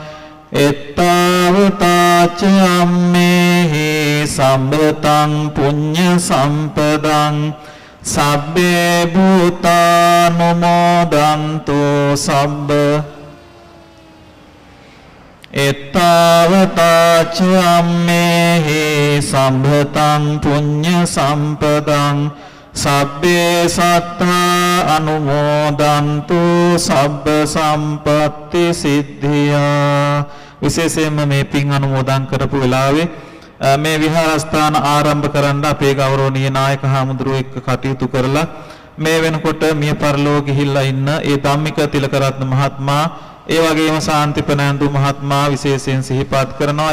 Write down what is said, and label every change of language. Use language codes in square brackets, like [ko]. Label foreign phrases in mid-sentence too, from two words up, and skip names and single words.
[pi] එත්තාවතා ච අම්මේහි සම්භතං පුඤ්ඤ සම්පදං සබ්බේ භූතානුමෝදන්තු සබ්බ. එත්තාවතා ච අම්මේහි සම්භතං පුඤ්ඤ සම්පදං සබ්බේ සත්තා අනුමෝදන්තු සබ්බ සම්පත්ති සිද්ධියා. [si] විශේෂයෙන්ම මේ පින් අනුමෝදන් කරපු වෙලාවේ මේ විහාරස්ථාන ආරම්භ කරන්න අපේ ගෞරවනීය නායක හාමුදුරුවෝ එක්ක කටයුතු කරලා මේ වෙනකොට මිය පරලෝ ගිහිල්ලා ඉන්න ඒ ධම්මික තිලකරත්න මහත්මයා ඒ වගේම ශාන්තිපනන්දු මහත්මයා විශේෂයෙන් සිහිපත් කරනවා.